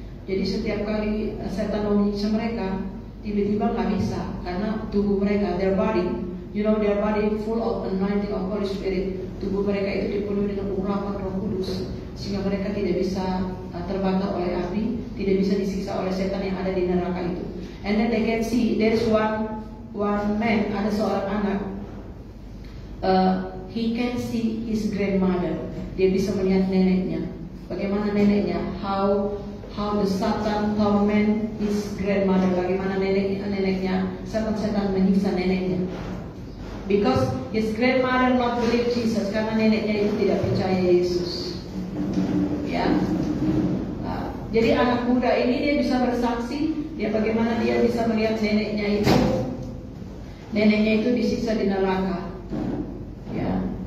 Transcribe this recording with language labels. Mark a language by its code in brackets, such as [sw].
[id] Jadi setiap kali setan mau menyiksa mereka, tiba-tiba nggak bisa karena tubuh mereka, [en] their body, you know, their body full of anointing of Holy Spirit. [id] Tubuh mereka itu dipenuhi dengan urapan Roh Kudus, sehingga mereka tidak bisa terbakar oleh api, tidak bisa disiksa oleh setan yang ada di neraka itu. [en] And then they can see there is one man, [id] ada seorang anak, [en] he can see his grandmother. [id] Dia bisa melihat neneknya. Bagaimana neneknya? [en] How the Satan torment his grandmother. [id] Bagaimana neneknya setan menyiksa neneknya. [en] Because his grandmother not believe Jesus, [id] karena neneknya itu tidak percaya Yesus. Ya. Jadi anak muda ini dia bisa bersaksi, bagaimana dia bisa melihat neneknya itu disiksa di neraka. Ya.